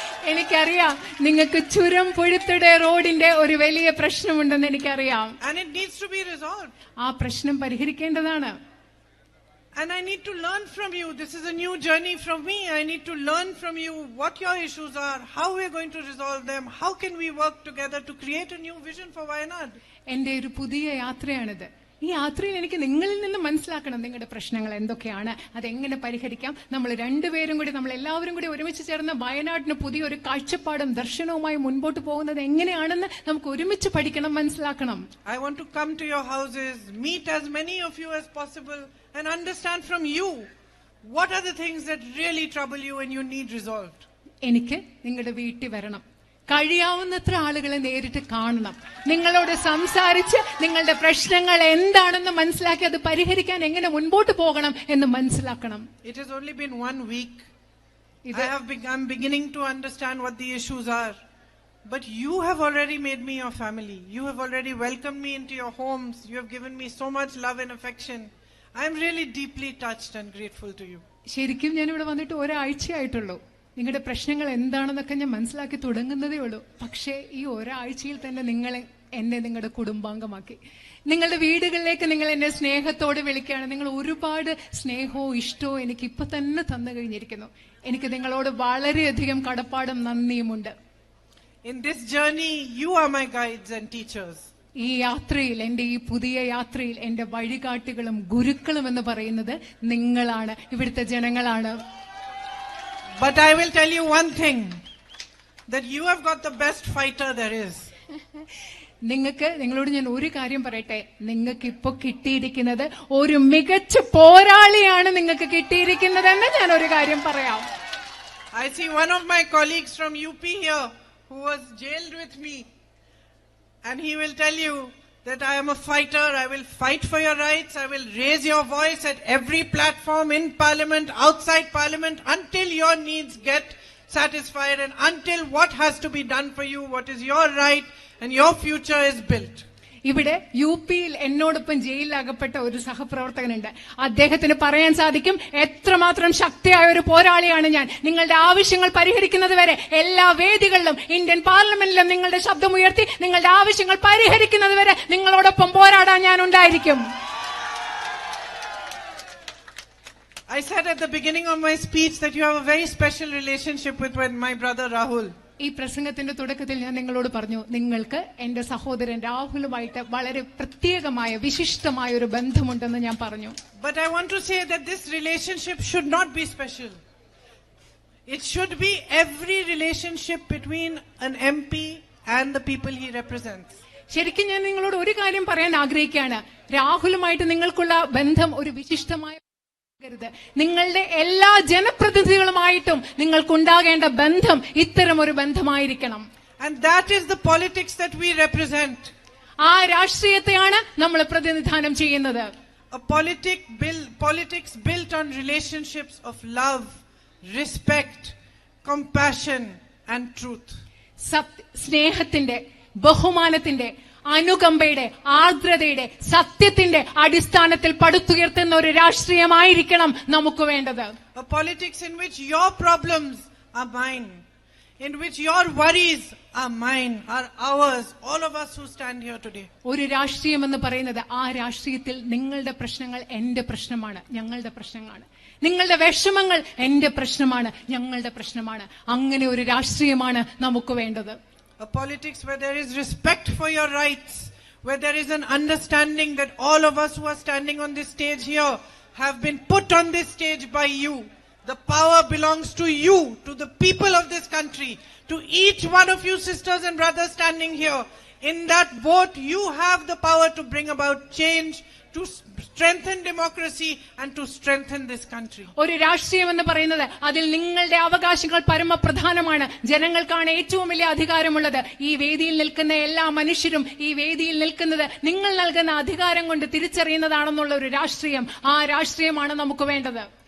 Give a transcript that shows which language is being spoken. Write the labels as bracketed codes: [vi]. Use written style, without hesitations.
[ml] എനിക്കറിയാം നിങ്ങൾക്ക് ചുരം പുഴുത്തടെ റോഡിന്റെ ഒരു വലിയ പ്രശ്നമുണ്ടെന്ന് എനിക്കറിയാം. [en] And it needs to be resolved. [ml] ആ പ്രശ്നം പരിഹരിക്കേണ്ടതാണ്. [en] And I need to learn from you. This is a new journey from me. I need to learn from you what your issues are, how we are going to resolve them, how can we work together to create a new vision for Wayanad. [ml] എന്റെ ഒരു പുതിയ യാത്രയാണിത്. ഈ യാത്രയിൽ എനിക്ക് നിങ്ങളിൽ നിന്ന് മനസ്സിലാക്കണം നിങ്ങളുടെ പ്രശ്നങ്ങൾ എന്തൊക്കെയാണ്, അതെങ്ങനെ പരിഹരിക്കാം. നമ്മൾ രണ്ടുപേരും കൂടി, നമ്മൾ എല്ലാവരും കൂടി ഒരുമിച്ച് ചേർന്ന് വയനാടിന് പുതിയൊരു കാഴ്ചപ്പാടും ദർശനവുമായി മുൻപോട്ട് പോകുന്നത് എങ്ങനെയാണെന്ന് നമുക്ക് ഒരുമിച്ച് പഠിക്കണം, മനസ്സിലാക്കണം. [en] I want to come to your houses, meet as many of you as possible and understand from you what are the things that really trouble you and you need resolved. [ml] എനിക്ക് നിങ്ങളുടെ വീട്ടിൽ വരണം, കഴിയാവുന്നത്ര ആളുകളെ നേരിട്ട് കാണണം, നിങ്ങളോട് സംസാരിച്ച് നിങ്ങളുടെ പ്രശ്നങ്ങൾ എന്താണെന്ന് മനസ്സിലാക്കി അത് പരിഹരിക്കാൻ എങ്ങനെ മുൻപോട്ട് പോകണം എന്ന് മനസ്സിലാക്കണം. [en] It has only been 1 week. I'm beginning to understand what the issues are. But you have already made me your family. You have already welcomed me into your homes. You have given me so much love and affection. I am really deeply touched and grateful to you. [ml] ശരിക്കും ഞാൻ ഇവിടെ വന്നിട്ട് ഒരാഴ്ചയായിട്ടുള്ളൂ. നിങ്ങളുടെ പ്രശ്നങ്ങൾ എന്താണെന്നൊക്കെ ഞാൻ മനസ്സിലാക്കി തുടങ്ങുന്നതേ ഉള്ളൂ. പക്ഷേ ഈ ഒരാഴ്ചയിൽ തന്നെ എന്നെ നിങ്ങളുടെ കുടുംബാംഗമാക്കി. നിങ്ങളുടെ വീടുകളിലേക്ക് നിങ്ങൾ എന്നെ സ്നേഹത്തോടെ വിളിക്കുകയാണ്. നിങ്ങൾ ഒരുപാട് സ്നേഹവും ഇഷ്ടവും എനിക്ക് ഇപ്പൊ തന്നെ തന്നു കഴിഞ്ഞിരിക്കുന്നു. എനിക്ക് നിങ്ങളോട് വളരെയധികം കടപ്പാടും നന്ദിയുമുണ്ട്. [en] In this journey, you are my guides and teachers. [ml] ഈ യാത്രയിൽ, എന്റെ ഈ പുതിയ യാത്രയിൽ എന്റെ വഴികാട്ടികളും ഗുരുക്കളും എന്ന് പറയുന്നത് നിങ്ങളാണ്, ഇവിടുത്തെ ജനങ്ങളാണ്. [en] But I will tell you one thing, that you have got the best fighter there is. [ml] നിങ്ങളോട് ഞാൻ ഒരു കാര്യം പറയട്ടെ, നിങ്ങൾക്ക് ഇപ്പൊ കിട്ടിയിരിക്കുന്നത് ഒരു മികച്ച പോരാളിയാണ് നിങ്ങൾക്ക് കിട്ടിയിരിക്കുന്നതെന്ന് ഞാൻ ഒരു കാര്യം പറയാം. [en] I see one of my colleagues from UP here who was jailed with me, and he will tell you that I am a fighter. I will fight for your rights. I will raise your voice at every platform, in parliament, outside parliament, until your needs get satisfied and until what has to be done for you, what is your right and your future is built. [ml] ഇവിടെ UP എന്നോടൊപ്പം ജയിലിലകപ്പെട്ട ഒരു സഹപ്രവർത്തകനുണ്ട്. അദ്ദേഹത്തിന് പറയാൻ സാധിക്കും എത്രമാത്രം ശക്തിയായ ഒരു പോരാളിയാണ് ഞാൻ. നിങ്ങളുടെ ആവശ്യങ്ങൾ പരിഹരിക്കുന്നത് വരെ എല്ലാ വേദികളിലും, ഇന്ത്യൻ പാർലമെന്റിലും നിങ്ങളുടെ ശബ്ദമുയർത്തി നിങ്ങളുടെ ആവശ്യങ്ങൾ പരിഹരിക്കുന്നത് വരെ നിങ്ങളോടൊപ്പം പോരാടാൻ ഞാൻ ഉണ്ടായിരിക്കും. [en] I said at the beginning of my speech that you have a very special relationship with my brother Rahul. [ml] ഈ പ്രസംഗത്തിന്റെ തുടക്കത്തിൽ ഞാൻ നിങ്ങളോട് പറഞ്ഞു, നിങ്ങൾക്ക് എന്റെ സഹോദരൻ രാഹുലുമായിട്ട് വളരെ പ്രത്യേകമായ വിശിഷ്ടമായ ഒരു ബന്ധമുണ്ടെന്ന് ഞാൻ പറഞ്ഞു. [en] But I want to say that this relationship should not be special. It should be every relationship between an MP and the people he represents. [ml] ശരിക്കും ഞാൻ നിങ്ങളോട് ഒരു കാര്യം പറയാൻ ആഗ്രഹിക്കുകയാണ്. രാഹുലുമായിട്ട് നിങ്ങൾക്കുള്ള ബന്ധം ഒരു വിശിഷ്ടമായ, നിങ്ങളുടെ എല്ലാ ജനപ്രതിനിധികളുമായിട്ടും നിങ്ങൾക്കുണ്ടാകേണ്ട ബന്ധം ഇത്തരം ഒരു ബന്ധമായിരിക്കണം. [en] And that is the politics that we represent. [ml] ആ രാഷ്ട്രീയത്തെയാണ് നമ്മൾ പ്രതിനിധാനം ചെയ്യുന്നത്. [en] A politics built on relationships of love, respect, compassion and truth. [ml] സ്നേഹത്തിന്റെ, ബഹുമാനത്തിന്റെ, അനുകമ്പയുടെ, ആർദ്രതയുടെ, സത്യത്തിന്റെ അടിസ്ഥാനത്തിൽ പടുത്തുയർത്തുന്ന ഒരു രാഷ്ട്രീയമായിരിക്കണം നമുക്ക് വേണ്ടത്. [en] A politics in which your problems are mine, in which your worries are mine, are ours, all of us who stand here today. [ml] ഒരു രാഷ്ട്രീയം എന്ന് പറയുന്നത്, ആ രാഷ്ട്രീയത്തിൽ നിങ്ങളുടെ പ്രശ്നങ്ങൾ എന്റെ പ്രശ്നമാണ്, ഞങ്ങളുടെ പ്രശ്നങ്ങളാണ്. നിങ്ങളുടെ വിഷമങ്ങൾ എന്റെ പ്രശ്നമാണ്, ഞങ്ങളുടെ പ്രശ്നമാണ്. അങ്ങനെ ഒരു രാഷ്ട്രീയമാണ് നമുക്ക് വേണ്ടത്. [en] A politics where there is respect for your rights, where there is an understanding that all of us who are standing on this stage here have been put on this stage by you. The power belongs to you, to the people of this country, to each one of you sisters and brothers standing here. In that vote, you have the power to bring about change, to strengthen democracy and to strengthen this country. [ml] ഒരു രാഷ്ട്രീയം എന്ന് പറയുന്നത് അതിൽ നിങ്ങളുടെ അവകാശങ്ങൾ പരമപ്രധാനമാണ്. ജനങ്ങൾക്കാണ് ഏറ്റവും വലിയ അധികാരമുള്ളത്. ഈ വേദിയിൽ നിൽക്കുന്ന എല്ലാ മനുഷ്യരും ഈ വേദിയിൽ നിൽക്കുന്നത് നിങ്ങൾ നൽകുന്ന അധികാരം കൊണ്ട് തിരിച്ചറിയുന്നതാണെന്നുള്ള ഒരു രാഷ്ട്രീയം, ആ രാഷ്ട്രീയമാണ് നമുക്ക് വേണ്ടത്.